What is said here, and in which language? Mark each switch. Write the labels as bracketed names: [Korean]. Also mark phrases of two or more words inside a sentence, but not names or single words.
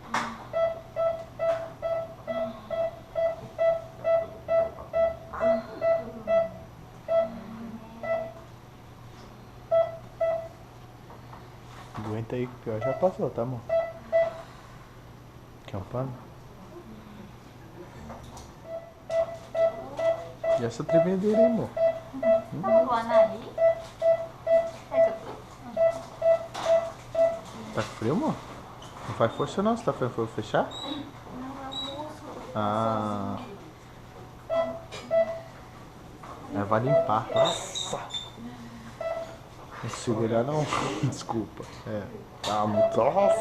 [Portuguese] Aguenta aí que o pior já passou, tá, amor? Quer um pano? E essa tremedeira aí, amor? [Japanese] 卵は何？大丈夫？ [Portuguese] Tá com frio, amor? Não faz força não, você tá fazendo fogo fechar? Ah. É, vai limpar. Nossa! Não consigo olhar não. Desculpa. É. Tá muito. Nossa!